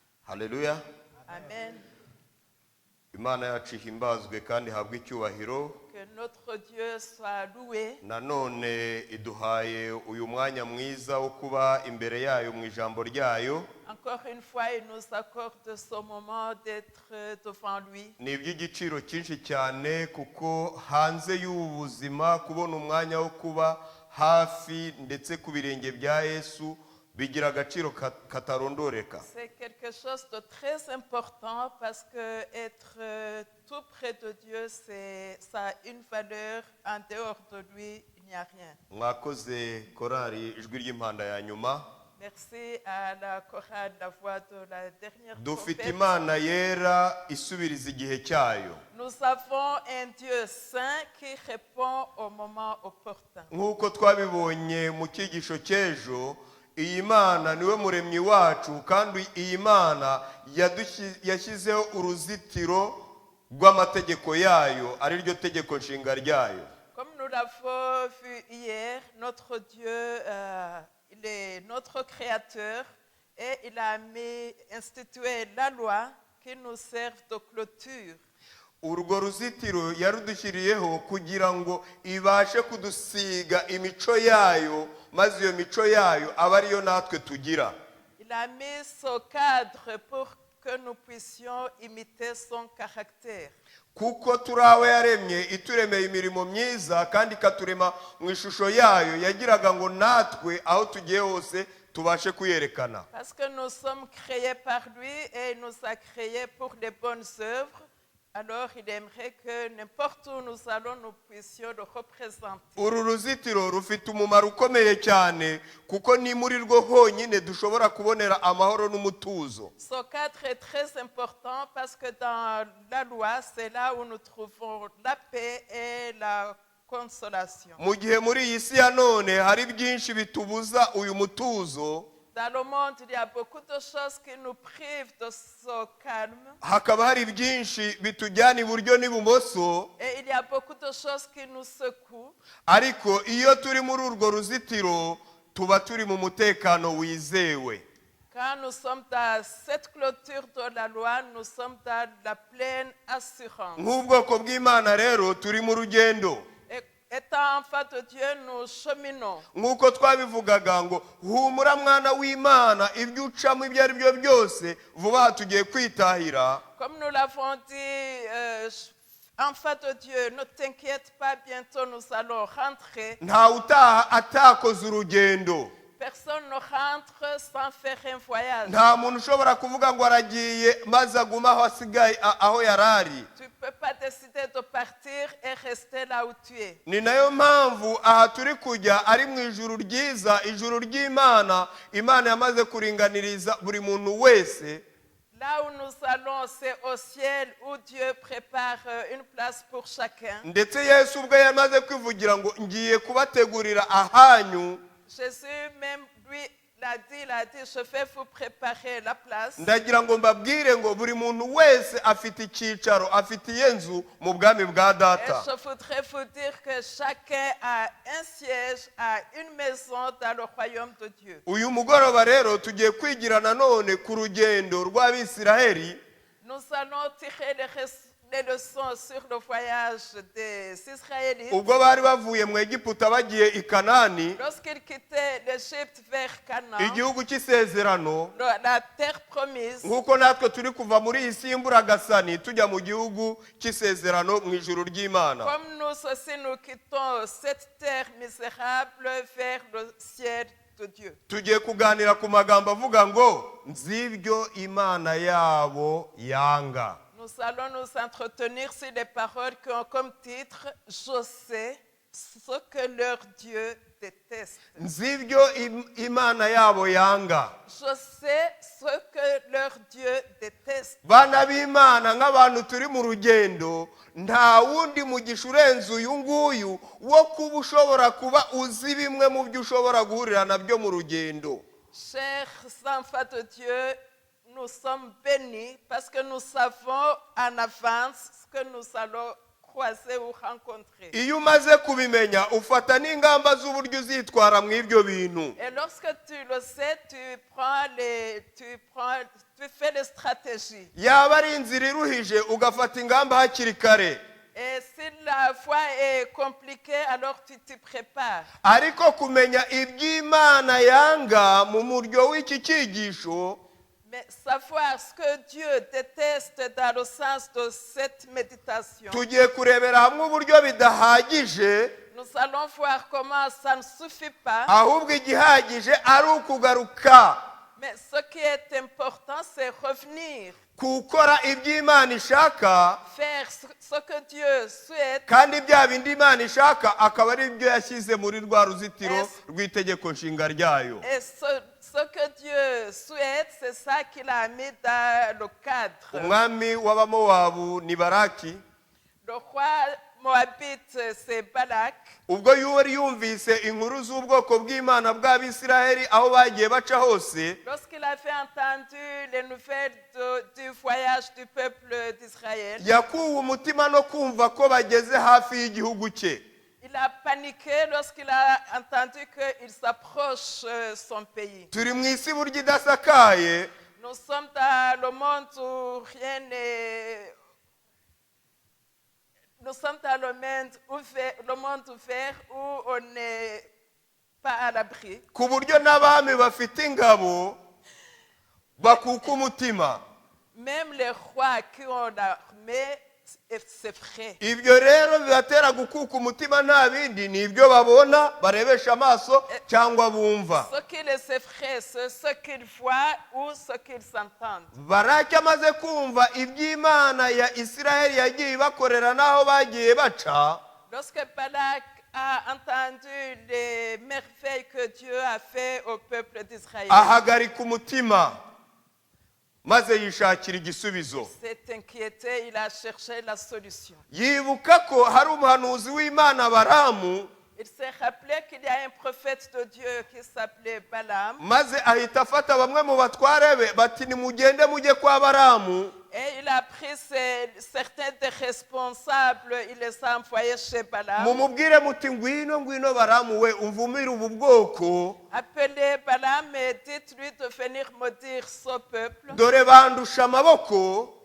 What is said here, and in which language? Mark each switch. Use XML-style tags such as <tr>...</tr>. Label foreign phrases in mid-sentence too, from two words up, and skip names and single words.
<rw>Haleluya. Amen. Imana yacu ihimbazwe kandi habwe icyubahiro.</rw> <fr>Que notre Dieu soit loué.</fr> <rw>Nanone iduhaye uyu mwanya mwiza wo kuba imbere yayo mu ijambo ryayo.</rw> <fr>Encore une fois, il nous accorde ce moment d'être devant lui.</fr> <rw>Ni iby'igiciro cyinshi cyane kuko hanze y'ubuzima kubona umwanya wo kuba hafi ndetse ku birenge bya Yesu bigira agaciro katarondoreka.</rw> <fr>C'est quelque chose de très important parce que être tout près de Dieu, ça a une valeur. En dehors de lui, il n'y a rien.</fr> <rw>Mwakoze korari ijwi ry'impanda ya nyuma.</rw> <fr>Merci à la chorale La Voix de la dernière</fr> <rw>Dufite</rw> <fr>trompette.</fr> <rw>Imana yera isubiriza igihe cyayo.</rw> <fr>Nous avons un Dieu saint qui répond au moment opportun.</fr> <rw>Nk'uko twabibonye mu cyigisho cy'ejo, iyi Mana niwe muremyi wacu kandi iyi Mana yashyizeho uruzitiro rw'amategeko yayo ari ryo tegeko nshinga ryayo.</rw> <fr>Comme nous l'avons vu hier, notre Dieu, il est notre créateur et il a institué la loi qui nous sert de clôture.</fr> <rw>Urwo ruzitiro yarudushyiriyeho kugira ngo ibashe kudusiga imico yayo, maze iyo mico yayo aba ariyo natwe tugira.</rw> <fr>Il a mis ce cadre pour que nous puissions imiter son caractère.</fr> <rw>Kuko turawe yaremye ituremeye imirimo myiza kandi ikaturema mu ishusho yayo, yagiraga ngo natwe aho tugiye hose tubashe kuyerekana.</rw> <fr>Parce que nous sommes créés par lui et il nous a créés pour les bonnes œuvres. Alors il aimerait que n'importe où nous allons, nous puissions le représenter.</fr> <rw>Uru ruzitiro rufite umumaro ukomeye cyane kuko ni muri rwo honyine dushobora kubonera amahoro n'umutuzo.</rw> <fr>Ce cadre est très important parce que dans la loi, c'est là où nous trouvons la paix et la consolation.</fr> <rw>Mu gihe muri iyi si ya none hari byinshi bitubuza uyu mutuzo.</rw> <fr>Dans le monde, il y a beaucoup de choses qui nous privent de ce calme.</fr> <rw>Hakaba hari byinshi bitujyana iburyo n'ibumoso.</rw> <fr>Et il y a beaucoup de choses qui nous secouent.</fr> <rw>Ariko iyo turi muri urwo ruzitiro tuba turi mu mutekano wizewe.</rw> <fr>Quand nous sommes dans cette clôture de la loi, nous sommes dans la pleine assurance.</fr> <rw>Nk'ubwoko bw'Imana rero turi mu rugendo.</rw> <fr>Étant enfant de Dieu, nous cheminons.</fr> <rw>Nk'uko twabivugaga ngo humura mwana w'Imana ibyo ucamo ibyo ari byo byose vuba tugiye kwitahira.</rw> <fr>Comme nous l'avons dit, enfant de Dieu, ne t'inquiète pas, bientôt nous allons rentrer.</fr> <rw>Nta utaha atakoze urugendo.</rw> <fr>Personne ne rentre sans faire un voyage.</fr> <rw>Nta muntu ushobora kuvuga ngo aragiye maze aguma aho asigaye aho yarari.</rw> <fr>Tu ne peux pas décider de partir et rester là où tu es.</fr> <rw>Ni nayo mpamvu aha turi kujya ari mu ijuru ryiza, ijuru ry'Imana, Imana yamaze kuringaniriza buri muntu wese.</rw> <fr>Là où nous allons, c'est au ciel où Dieu prépare une place pour chacun.</fr> <rw>Ndetse Yesu ubwo yamaze kwivugira ngo ngiye kubategurira ahanyu.</rw> <fr>Jésus même lui il a dit, je vais vous préparer la place.</fr> <rw>Ndagira ngo mbabwire ngo buri muntu wese afite icyicaro, afitiye nzu mu bwami bwa Data.</rw> <fr>Et je voudrais vous dire que chacun a un siège, a une maison dans le royaume de Dieu.</fr> <rw>Uyu mugoroba rero tugiye kwigira nanone ku rugendo rw'Abisiraheli.</rw> <fr>Nous allons tirer les leçons sur le voyage des Israélites.</fr> <rw>Ubwo bari bavuye mu Egiputa bagiye i Kanani,</rw> <fr>Lorsqu'ils quittaient l'Égypte vers Canaan,</fr> <rw>igihugu cy'isezerano,</rw> <fr>la terre promise,</fr> <rw>nk'uko natwe turi kuva muri iyi si y'Imburagasani tujya mu gihugu cy'isezerano mu ijuru ry'Imana.</rw> <fr>comme nous aussi nous quittons cette terre misérable vers le ciel de Dieu.</fr> <rw>Tugiye kuganira ku magambo avuga ngo nzibyo Imana yabo yanga.</rw> <fr>Nous allons nous entretenir sur les paroles qui ont comme titre « Je sais ce que leur Dieu déteste ».</fr> <rw>Nzibyo Imana yabo yanga.</rw> <fr>Je sais ce que leur Dieu déteste.</fr> <rw>Bana b'Imana nk'abantu turi mu rugendo, nta wundi mugisha urenze uyu nguyu wo kuba ushobora kuba uzi bimwe mu byo ushobora guhurira nabyo mu rugendo.</rw> <fr>Chers enfants de Dieu, nous sommes bénis parce que nous savons en avance ce que nous allons croiser ou rencontrer.</fr> <rw>iyo umaze kubimenya ufata n'ingamba z'uburyo uzitwara mu ibyo bintu.</rw> <fr>Et lorsque tu le sais, tu fais les stratégies.</fr> <rw>yaba ari inzira iruhije ugafata ingamba hakiri kare.</rw> <fr>Et si la voie est compliquée, alors tu te prépares.</fr> <rw>ariko kumenya iby'Imana yanga mu muryo w'iki cyigisho,</rw> <fr>Mais savoir ce que Dieu déteste dans le sens de cette méditation,</fr> <rw>tugiye kurebera hamwe uburyo bidahagije,</rw> <fr>nous allons voir comment ça ne suffit pas.</fr> <rw>ahubwo igihagije ari ukugaruka</rw> <fr>Mais ce qui est important, c'est revenir,</fr> <rw>gukora iby'Imana ishaka,</rw> <fr>faire ce que Dieu souhaite.</fr> <rw>kandi bya bindi Imana ishaka akaba ari byo yashyize muri rwa ruzitiro rw'itegeko nshinga ryayo.</rw> <fr>Et ce que Dieu souhaite, c'est ça qu'il a mis dans le cadre.</fr> <rw>umwami w'abamowabu ni Baraki.</rw> <fr>Le roi moabite, c'est Balak.</fr> <rw>ubwo yari yumvise inkuru z'ubwoko bw'Imana bw'Abisiraheli aho bagiye baca hose,</rw> <fr>Lorsqu'il avait entendu les nouvelles du voyage du peuple d'Israël,</fr> <rw>yakuwe umutima no kumva ko bageze hafi y'igihugu cye.</rw> <fr>il a paniqué lorsqu'il a entendu qu'il s'approche son pays.</fr> <rw>turi mu isi burya idasakaye,</rw> <fr>Nous sommes dans le monde où rien n'est... Nous sommes dans le monde ouvert où on n'est pas à l'abri.</fr> <rw>ku buryo n'abami bafite ingabo bakuka umutima.</rw> <fr>Même les rois qui ont l'armée, c'est vrai.</fr> <rw>ibyo rero bibatera gukuka umutima, nta bindi ni ibyo babona barebesha amaso cyangwa bumva.</rw> <fr>Ce qui les effraie, c'est ce qu'ils voient ou ce qu'ils entendent.</fr> <rw>Baraki amaze kumva iby'Imana ya Isiraheli yagiye bakorera n'aho bagiye baca,</rw> <fr>Lorsque Balak a entendu les merveilles que Dieu a fait au peuple d'Israël,</fr> <rw>ahagarika umutima maze yishakira igisubizo.</rw> <fr>s'est inquiété, il a cherché la solution.</fr> <rw>yibuka ko hari umuhanuzi w'Imana Baramu,</rw> <fr>Il s'est rappelé qu'il y a un prophète de Dieu qui s'appelait Balaam,</fr> <rw>maze ahita afata bamwe mu batware be bati nimugende mujye kwa Baramu,</rw> <fr>et il a pris certains des responsables, il les a envoyés chez Balaam.</fr> <rw>mumubwire muti ngwino Baramu we umvumire ubu bwoko,</rw> <fr>Appelez Balaam et dites-lui de venir maudire ce peuple.</fr> <rw>dore bandusha amaboko,</rw>